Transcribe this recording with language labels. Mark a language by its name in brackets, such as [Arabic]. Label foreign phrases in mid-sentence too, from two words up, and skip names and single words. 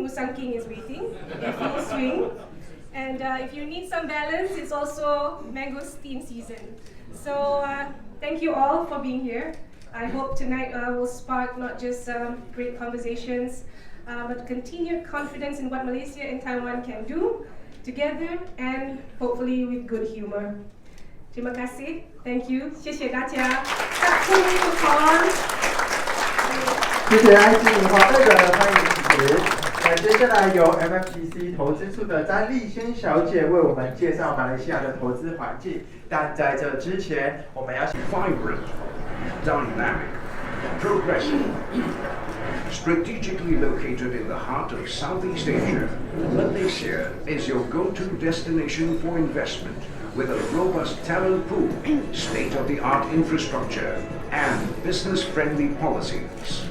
[English] Musang King is waiting in full swing. And if you need some balance, it's also mangosteen season. So thank you all for being here. I hope tonight will spark not just great conversations, but continued confidence in what Malaysia and Taiwan can do together, and hopefully with good humor. [Malay] Terima kasih. [English] Thank you. [Chinese] 谢谢大家。 [Thai] ขอบคุณทุกคน。 [Chinese] 谢谢安心华队的欢迎词。那接下来由 MFTC 投资处的詹丽萱小姐为我们介绍马来西亚的投资环境。但在这之前，我们要请 [English] vibrant, dynamic, progressive. Strategically located in the heart of Southeast Asia, Malaysia is your go-to destination for investment with a robust talent pool, state-of-the-art infrastructure, and business-friendly policies.